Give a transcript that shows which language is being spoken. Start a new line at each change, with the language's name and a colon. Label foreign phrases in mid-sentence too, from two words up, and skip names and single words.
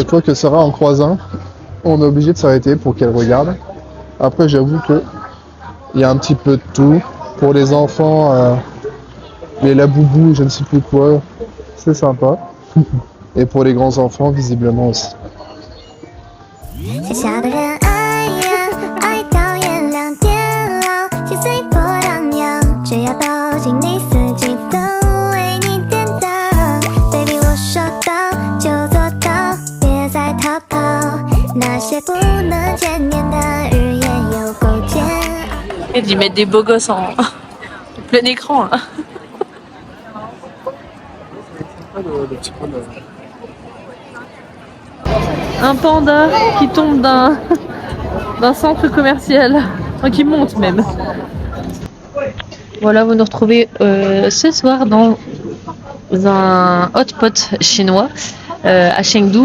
French: chaque fois que Sarah en croise un, on est obligé de s'arrêter pour qu'elle regarde. Après, j'avoue que il y a un petit peu de tout. Pour les enfants, les laboubous, je ne sais plus quoi, c'est sympa. Et pour les grands enfants, visiblement aussi.
Chinese: 小小的人爱呀，爱到眼亮点亮，心随波荡漾，只要抱紧你，四季都为你典当。Baby， 我说到就做到，别再逃跑，那些不能见面的日夜有够煎熬。
French: Et d'y mettre des beaux gosses en plein écran. Là. Un panda qui tombe d'un centre commercial, enfin, qui monte même. Voilà, vous nous retrouvez ce soir dans un hot pot chinois à Chengdu.